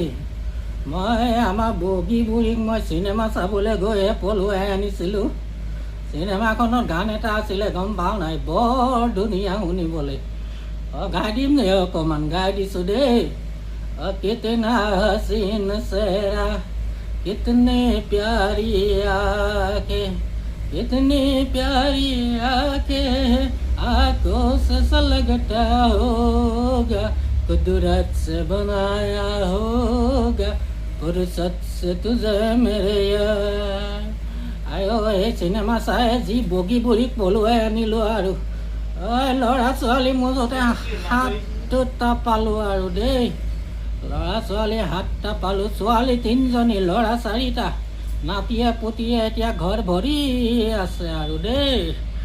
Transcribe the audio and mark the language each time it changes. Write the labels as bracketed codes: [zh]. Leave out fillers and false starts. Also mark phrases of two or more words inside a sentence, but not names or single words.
[as] মই আমাৰ বগী বুঢ়ীক মই চিনেমা চাবলৈ গৈ পলুৱাই আনিছিলোঁ। চিনেমাখনত গান এটা আছিলে গম পাওঁ নাই, বৰ ধুনীয়া শুনিবলৈ। গাই দিম নে অকণমান, গাই দিছোঁ দেই। [hi] কিতনা হसीन चेहरा कितने प्यारी आँखें कितनी प्यारी आँखें आँखों से सलगता होगा कुदरत से बनाया होगा फुर्सत से तुझे मेरे यार। [as] আইঅ এই চিনেমা চাই যি বগী বুঢ়ীক পলুৱাই আনিলোঁ আৰু ল'ৰা ছোৱালী মুঠতে 7টা পালোঁ আৰু দেই। ল'ৰা ছোৱালী 7টা পালোঁ, ছোৱালী 3জনী, ল'ৰা 4টা। নাতিয়ে পুতিয়ে এতিয়া ঘৰ ভৰি আছে আৰু দেই।